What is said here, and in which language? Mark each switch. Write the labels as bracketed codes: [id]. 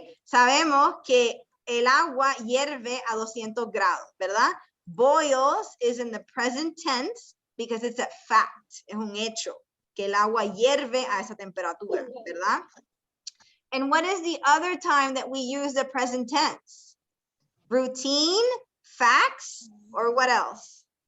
[es] Sabemos que el agua hierve a 200 grados, ¿verdad? [en] Boils is in the present tense because it's a fact. Es un hecho que el agua hierve a esa temperatura, ¿verdad? And what is the other time that we use the present tense? Routine, facts, or what else?